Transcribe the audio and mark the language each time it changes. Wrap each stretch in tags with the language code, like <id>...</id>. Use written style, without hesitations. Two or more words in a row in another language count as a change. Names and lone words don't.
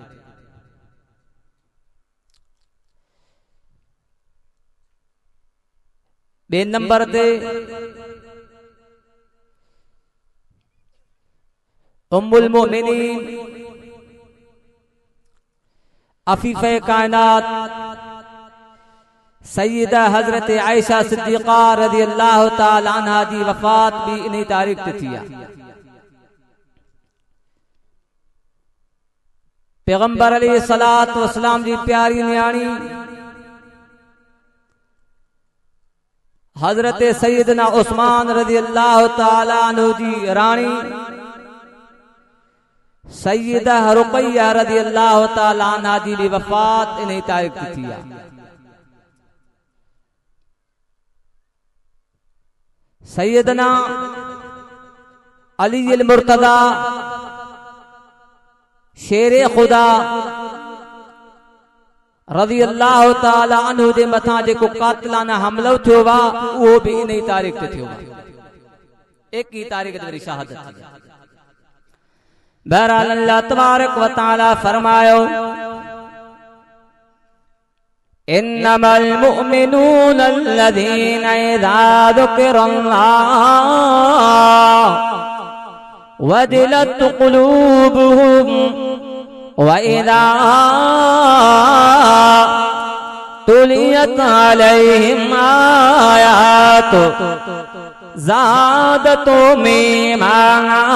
<sd>बे नंबर ते उम्मुल मोमिनीन अफीफे कायनात सैयदा हजरत आयशा सिद्दीक़ा</sd> <ar>رضي الله تعالى عنها</ar> <sd>जी वफ़ात भी इन तारीख़ ते थी। पैगंबर</sd> <ar>عليه الصلاة والسلام</ar> <sd>जी प्यारी न्याणी हजरत सैयदना उस्मान</sd> <ar>رضي الله تعالى عنه</ar> <sd>जी रानी सैयदा रुक़ैया</sd> <ar>رضي الله تعالى عنها</ar> <sd>जी भी वफ़ात इन तारीख़ ते थी। सैयदना अली अल मुर्तज़ा शेरे खुदा</sd> <ar>رضي الله تعالى عنه</ar> <sd>जे मथां जेको कातिलाना हमलो थियो वा उहो भी इन तारीख़ ते थियो। एक ही तारीख़ ते शहादत थी। बहरहाल</sd> <ar>الله تبارك وتعالى</ar> <sd>फरमायो</sd> <ar>إنما المؤمنون الذين إذا ذكر الله وجلت قلوبهم وإذا تليت عليهم آياته زادتهم إيمانا.</ar>